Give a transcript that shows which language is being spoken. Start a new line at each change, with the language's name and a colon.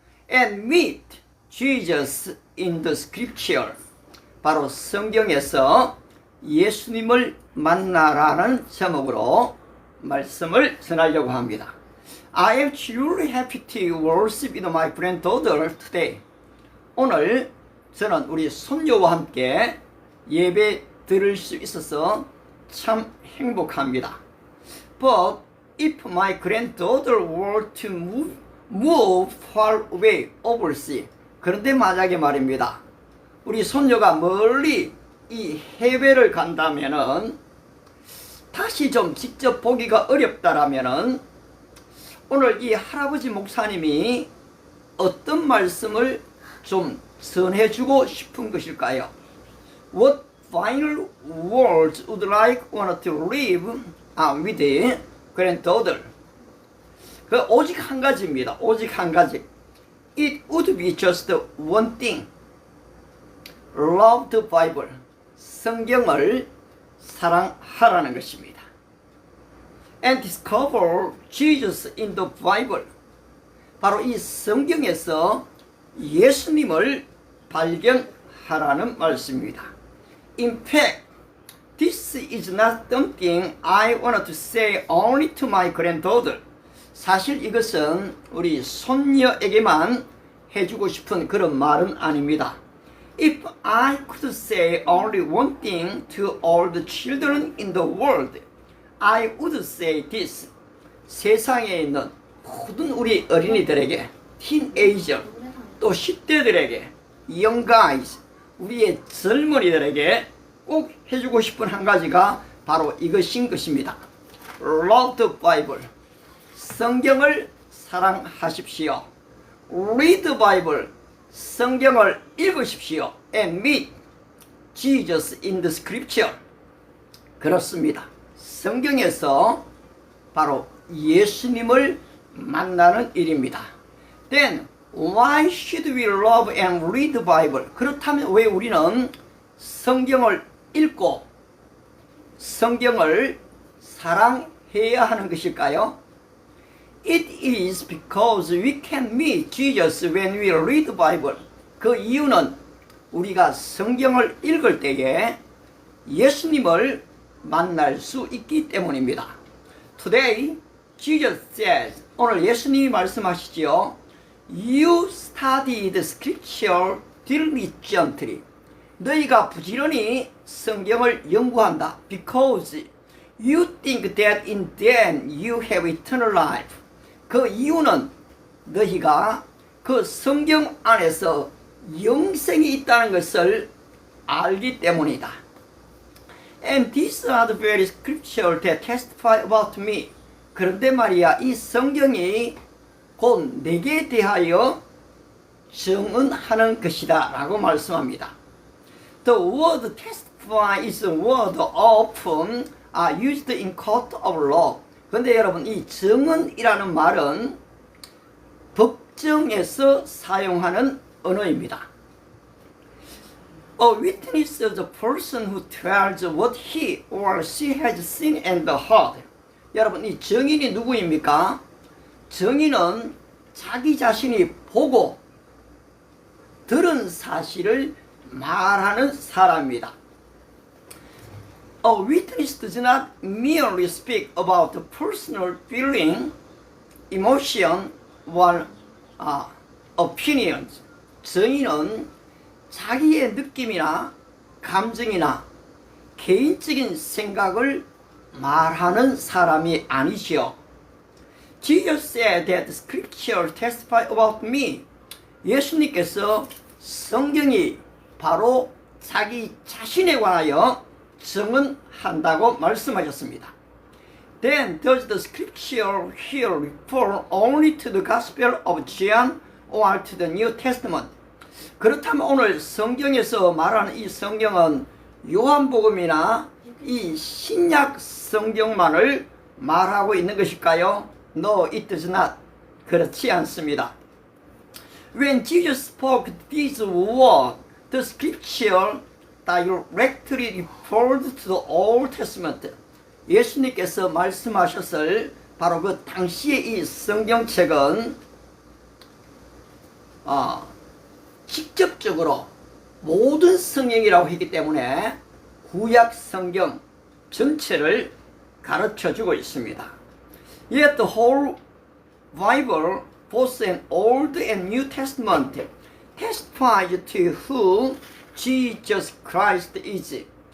English: And meet Jesus in the scripture.
Korean: 바로 성경에서 예수님을 만나라는 제목으로 말씀을 전하려고 합니다.
English: I am truly happy to worship with my granddaughter today.
Korean: 오늘 저는 우리 손녀와 함께 예배 드릴 수 있어서 참 행복합니다.
English: But if my granddaughter were to move far away overseas.
Korean: 그런데 만약에 말입니다. 우리 손녀가 멀리 이 해외를 간다면은 다시 좀 직접 보기가 어렵다라면은 오늘 이 할아버지 목사님이 어떤 말씀을 좀 전해주고 싶은 것일까요?
English: What final words would like one to leave with the granddaughter?
Korean: 그 오직 한 가지입니다. 오직 한 가지.
English: It would be just one thing. Love the Bible.
Korean: 성경을 사랑하라는 것입니다.
English: And discover Jesus in the Bible.
Korean: 바로 이 성경에서 예수님을 발견하라는 말씀입니다.
English: In fact, this is not something I want to say only to my granddaughter.
Korean: 사실 이것은 우리 손녀에게만 해주고 싶은 그런 말은 아닙니다.
English: If I could say only one thing to all the children in the world, I would say this.
Korean: 세상에 있는 모든 우리 어린이들에게,
English: teenager,
Korean: 또 10대들에게,
English: young guys,
Korean: 우리의 젊은이들에게 꼭 해주고 싶은 한 가지가 바로 이것인 것입니다.
English: Love the Bible.
Korean: 성경을 사랑하십시오.
English: Read the Bible.
Korean: 성경을 읽으십시오.
English: And meet Jesus in the scripture.
Korean: 그렇습니다. 성경에서 바로 예수님을 만나는 일입니다.
English: Then why should we love and read the Bible?
Korean: 그렇다면 왜 우리는 성경을 읽고 성경을 사랑해야 하는 것일까요?
English: It is because we can meet Jesus when we read the Bible.
Korean: 그 이유는 우리가 성경을 읽을 때에 예수님을 만날 수 있기 때문입니다.
English: Today, Jesus says,
Korean: 오늘 예수님이 말씀하시지요.
English: You study the scripture diligently.
Korean: 너희가 부지런히 성경을 연구한다.
English: Because you think that in them you have eternal life.
Korean: 그 이유는 너희가 그 성경 안에서 영생이 있다는 것을 알기 때문이다.
English: And these are the very scriptures that testify about me.
Korean: 그런데 말이야, 이 성경이 곧 내게 대하여 증언하는 것이다 라고 말씀합니다.
English: The word testify is a word often used in court of law.
Korean: 그런데 여러분, 이 증언이라는 말은 법정에서 사용하는 언어입니다.
English: A witness is a person who tells what he or she has seen and heard.
Korean: 여러분, 이 증인이 누구입니까? 증인은 자기 자신이 보고 들은 사실을 말하는 사람입니다.
English: A witness does not merely speak about the personal feeling, emotion, or opinions.
Korean: 증인은 자기의 느낌이나 감정이나 개인적인 생각을 말하는 사람이 아니시오.
English: Jesus said that scripture testify about me.
Korean: 예수님께서 성경이 바로 자기 자신에 관하여 증언한다고 말씀하셨습니다.
English: Then does the scripture here refer only to the Gospel of John or to the New Testament?
Korean: 그렇다면 오늘 성경에서 말하는 이 성경은 요한복음이나 이 신약 성경만을 말하고 있는 것일까요?
English: No, it does not.
Korean: 그렇지 않습니다.
English: When Jesus spoke these words, the scripture directly referred to the Old Testament.
Korean: 예수님께서 말씀하셨을 바로 그 당시의 이 성경책은 직접적으로 모든 성경이라고 했기 때문에 구약 성경 전체를 가르쳐주고 있습니다.
English: Yet the whole Bible, both an Old and New Testament, testifies to who Jesus Christ is.